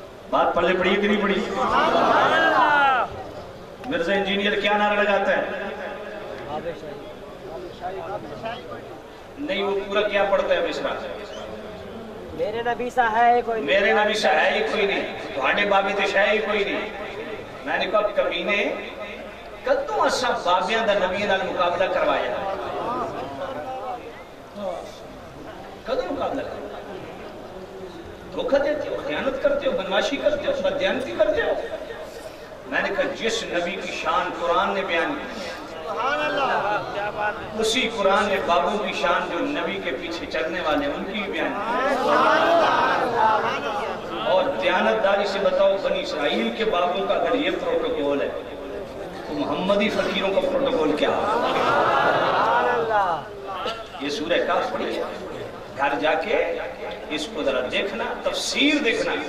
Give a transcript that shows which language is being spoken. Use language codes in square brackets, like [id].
[ur] بات پلے پڑی کہ نہیں پڑی؟ مرزا انجینئر کیا نعرہ لگاتا ہے؟ نہیں, وہ پورا کیا پڑھتا ہے مصرع؟ میرے نبی سا ہے کوئی نہیں, میرے نبی سا ہے ہی کوئی نہیں, [pa] تھوڑے بابے تے ہے ہی کوئی نہیں. [ur] میں نے کہا کمینے [pa] کدوں اساں بابیاں دا نبیاں نال مقابلہ کروایا, [ur] کدوں مقابلہ کروایا؟ دھوکہ دیتے ہو, خیانت کرتے ہو, بدماشی کرتے ہو, بددیانتی کرتے ہو. میں نے کہا جس نبی کی شان قرآن نے بیان کی, اسی قرآن نے بابوں کی شان جو نبی کے پیچھے چلنے والے ان کی بیان کی. اور دیانتداری سے بتاؤ, بنی اسرائیل کے بابوں کا اگر یہ پروٹوکول ہے تو محمدی فقیروں کا پروٹوکول کیا ہے؟ یہ سورہ کاف پڑھی ہے, گھر جا کے اس کو ذرا دیکھنا, تفسیر دیکھنا.